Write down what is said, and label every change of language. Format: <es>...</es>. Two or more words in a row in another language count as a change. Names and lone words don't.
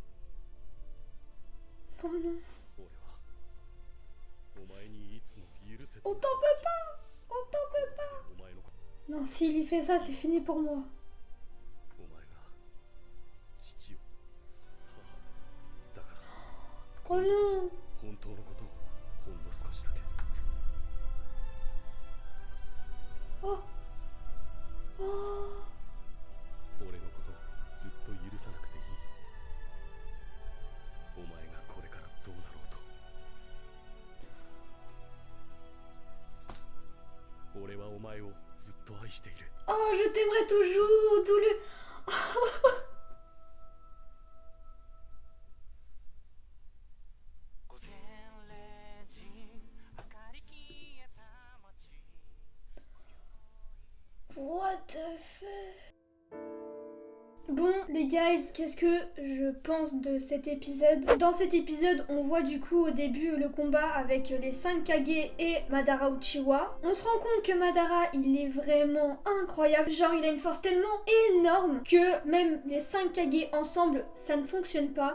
<fr>Oh non. On t'en veut pas. On t'en veut pas. Non, s'il lui fait ça, c'est fini pour moi. Oh non. Oh. Oh.</fr> <ja>俺のことずっと許さなくていい。お前がこれからどうなろうと。俺はお前をずっと愛している。</ja> <fr>Oh, je t'aimerai toujours, d'où le...</fr> <en>What the fuck?</en> <fr>Bon, les guys, qu'est-ce que je pense de cet épisode? Dans cet épisode, on voit du coup au début le combat avec les 5 Kage et Madara Uchiwa. On se rend compte que Madara, il est vraiment incroyable. Genre, il a une force tellement énorme que même les 5 Kage ensemble, ça ne fonctionne pas.</fr>